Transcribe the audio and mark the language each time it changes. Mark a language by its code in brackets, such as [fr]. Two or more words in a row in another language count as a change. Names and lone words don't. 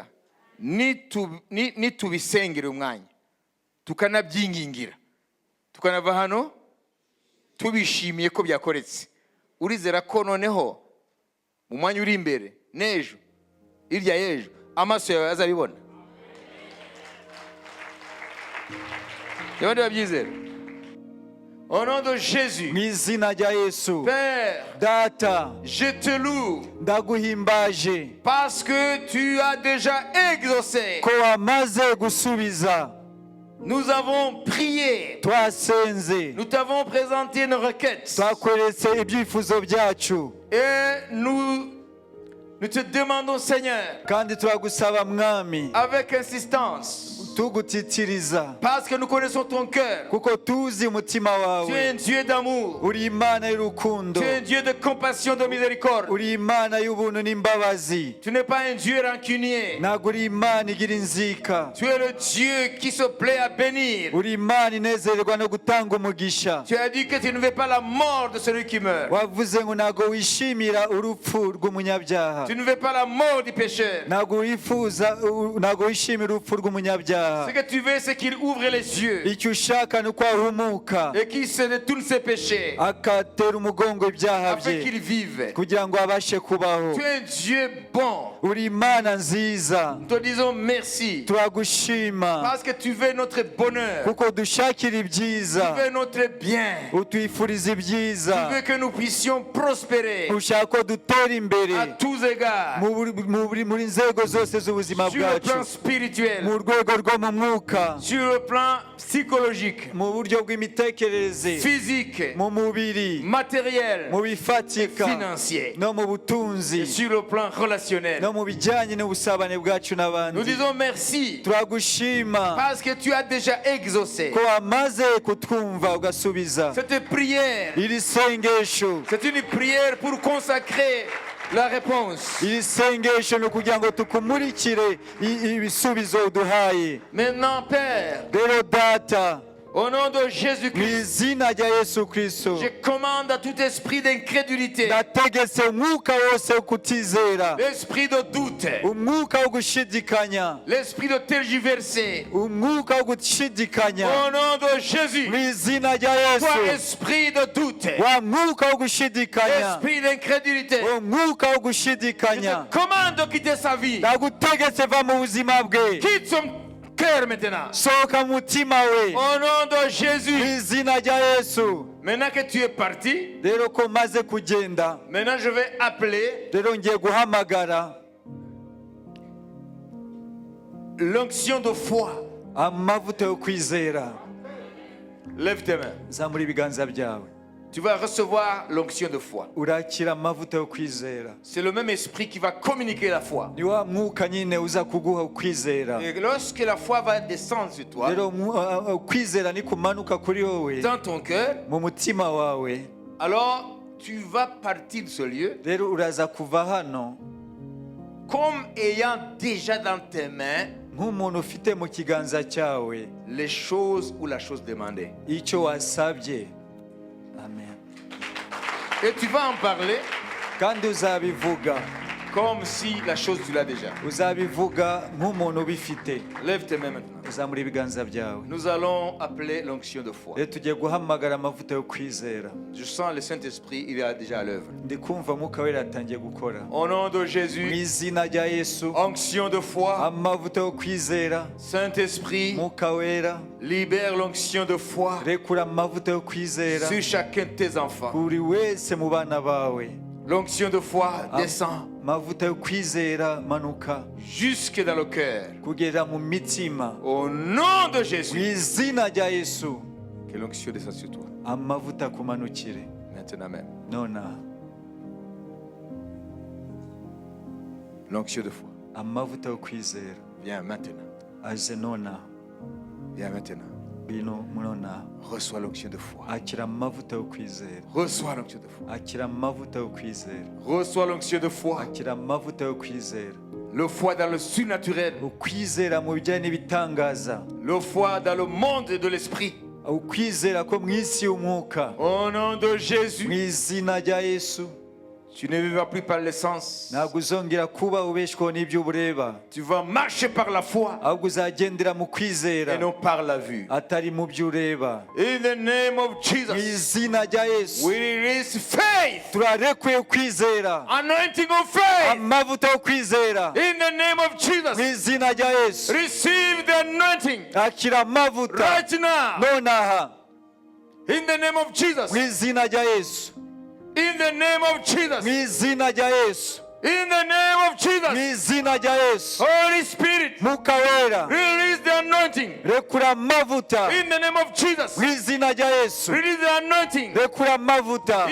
[rw] Nitubisengera umwanya, tukanabyingingira, tukanava hano tubishimiye ko byakoretse, urizera ko noneho mu mwanya uri imbere n'ejo irya y'ejo amaso yawe azabibona? Yabandi babyizera? [fr] Au nom de Jésus, [rw] mu izina rya Yesu, [fr] Père, [rw] Data, [fr] je te loue [rw] ndaguhimbaje [fr] parce que tu as déjà exaucé. [rw] ko wamaze gusubiza. [fr] Nous avons prié, [rw] Twasenze, [fr] nous t'avons présenté nos requêtes [rw] twakweretse ibyifuzo byacu, [fr] et nous te demandons, Seigneur, [rw] kandi turagusaba mwami, [fr] avec insistance, [rw] tugutitiriza, [fr] parce que nous connaissons ton cœur. [rw] kuko tuzi umutima [fr] Tu es un [rw] wawe. [fr] Dieu d'amour, [rw] Uri Imana y'urukundo, [fr] tu es un Dieu de compassion, de miséricorde. [rw] uri Imana y'ubuntu n'imbabazi, [fr] Tu n'es pas un Dieu rancunier. [rw] ntabwo uri Imana igira inzika, [fr] Tu es le Dieu qui se plaît à bénir. [rw] uri Imana inezererwa no gutanga umugisha. [fr] Tu as dit que tu ne veux pas la mort de celui qui meurt. [rw] Wavuze ngo ntabwo wishimira urupfu rw'umunyabyaha, [fr] Tu ne veux pas la mort du pécheur. [rw] ntabwo wishimira urupfu rw'umunyabyaha. [fr] Ce que tu veux, c'est qu'il ouvre les yeux [rw] Icyo ushaka ni uko ahumuka [fr] et qu'il se détourne ses péchés [rw] akatera umugongo ibyaha [fr] afin [rw] bye [fr] qu'il vive. [rw] kugira ngo abashe kubaho. [fr] Tu es un Dieu bon. [rw] Uri Imana nziza, [fr] Nous te disons merci [rw] turagushima [fr] parce que tu veux notre bonheur. [rw] kuko dushakira [fr] Tu [rw] ibyiza, [fr] veux notre bien. [rw] utwifuriza [fr] Tu [rw] ibyiza, [fr] veux que nous puissions prospérer [rw] ushaka ko dutera [fr] à [rw] imbere [fr] tous égards [rw] muri nzego zose z'ubuzima [fr] sur le plan [rw] bwacu, [fr] spirituel, [rw] mu rwego rwo mu mwuka, [fr] sur le plan psychologique, [rw] mu buryo bw'imitekerereze, [fr] physique, [rw] mu mubiri, [fr] matériel, [rw] mu bifatika, [fr] financier [rw] no mu [fr] et [rw] butunzi, [fr] sur le plan relationnel. [rw] no mu bijyanye n'ubusabane bwacu [fr] Nous [rw] n'abandi. [fr] disons merci [rw] Turagushima [fr] parce que tu as déjà exaucé [rw] ko wamaze kutwumva ugasubiza [fr] cette prière. [rw] iri sengesho. [fr] C'est une prière pour consacrer la réponse. [rw] Iri sengesho ni ukugira ngo tukumurikire ibisubizo uduhaye. [fr] Maintenant, Père, [rw] Rero Data, [fr] au nom de [rw] mu [fr] Jésus-Christ, [rw] izina rya Yesu Kristo, [fr] je commande à tout esprit d'incrédulité, [rw] ndategetse umwuka wose wo kutizera, [fr] l'esprit de doute, [rw] umwuka wo gushidikanya, [fr] l'esprit de tergiverser. [rw] umwuka wo gushidikanya, [fr] Au nom de Jésus, [rw] mu izina rya [fr] toi, [rw] Yesu, [fr] esprit de doute, [rw] wa mwuka wo gushidikanya, [fr] esprit d'incrédulité, [rw] umwuka wo [fr] je [rw] gushidikanya, [fr] te commande de quitter sa vie. [rw] ndagutegetse va mu buzima bwe, [fr] Quitte son cœur maintenant. [rw] sohoka mu mutima we, [fr] Au nom de [rw] mu [fr] Jésus. [rw] izina rya Yesu. [fr] Maintenant que tu es parti, [rw] Rero ko maze kugenda, [fr] maintenant je vais appeler [rw] rero ngiye guhamagara [fr] l'onction de foi. [rw] amavuta yo kwizera. [fr] Lève tes mains. [rw] Zamura ibiganza byawe, [fr] Tu vas recevoir l'onction de foi. [rw] urakira amavuta yo kwizera. [fr] C'est le même esprit qui va communiquer la foi. [rw] Ni wa mwuka nyine uza kuguha ukwizera. [fr] Et lorsque la foi va descendre sur toi, [rw] Rero ukwizera nikumanuka kuri wowe [fr] dans ton cœur, [rw] mu mutima wawe, [fr] alors tu vas partir de ce lieu [rw] rero uraza kuva hano [fr] comme ayant déjà dans tes mains [rw] nk'umuntu ufite mu kiganza cyawe [fr] les choses ou la chose demandée. [rw] icyo wasabye. Amen. [fr] Et tu vas en parler [rw] kandi uzabivuga [fr] comme si la chose tu l'as déjà. [rw] uzabivuga nk'umuntu ubifite. [fr] Lève tes mains maintenant. [rw] uzamura ibiganza byawe. [fr] Nous allons appeler l'onction de foi. [rw] rero tugiye guhamagara amavuta yo kwizera. [fr] Je sens le Saint-Esprit, il est déjà à l'œuvre. [rw] ndi kumva mwuka wera atangiye gukora. [fr] Au nom de [rw] mu [fr] Jésus, [rw] izina rya Yesu, [fr] onction de foi. [rw] amavuta yo kwizera. [fr] Saint-Esprit, [rw] mwuka wera, [fr] libère l'onction de foi [rw] rekura amavuta yo kwizera [fr] sur chacun de tes enfants. [rw] buri wese mu bana bawe. [fr] L'onction de foi descend [rw] amavuta yo kwizera manuka [fr] jusque dans le cœur. [rw] kugera mu mitima. [fr] Au nom de [rw] mu [fr] Jésus, [rw] izina rya Yesu, [fr] que l'onction descende sur toi. [rw] amavuta akumanukire [fr] Maintenant même. [rw] nonaha. [fr] L'onction de foi. [rw] amavuta yo kwizera [fr] Viens maintenant. [rw] aze nonaha. [fr] Viens maintenant. [rw] bino nonaha. [fr] Reçois l'onction de foi. [rw] akira amavuta yo kwizera. [fr] Reçois l'onction de foi. [rw] akira amavuta yo kwizera. [fr] Reçois l'onction de foi. [rw] akira amavuta yo kwizera. [fr] Le foi dans le surnaturel. [rw] ukwizera mu bijyanye n'ibitangaza. [fr] Le foi dans le monde de l'esprit. [rw] ukwizera ko mu isi y'umwuka. [fr] Au nom de [rw] mu [fr] Jésus, [rw] izina rya Yesu, [fr] tu ne vivras plus par les sens. [rw] ntabwo uzongera kuba ubeshwaho n'ibyo ureba, [fr] Tu vas marcher par la foi [rw] ahubwo uzagendera mu kwizera [fr] et non par la vue. [rw] atari mu byo ureba. [en] In the name of [rw] mu [en] Jesus, [rw] izina rya Yesu, [en] we release faith, [rw] turarekuye kwizera, [en] anointing of faith. [rw] amavuta yo kwizera. [en] In the name of [rw] mu [en] Jesus, [rw] izina rya Yesu, [en] receive the anointing [rw] akira amavuta [en] right now. [rw] nonaha. [en] In the name of Jesus, [rw] mu izina rya Yesu, [en] in the name of [rw] mu [en] Jesus, [rw] izina rya Yesu, [en] in the name of [rw] mu [en] Jesus. [rw] izina rya Yesu. [en] Holy Spirit, [rw] mwuka wera, [en] release the anointing. [rw] rekura amavuta [en] In the name of Jesus, [rw] mu izina rya Yesu. [en] release the anointing. [rw] rekura amavuta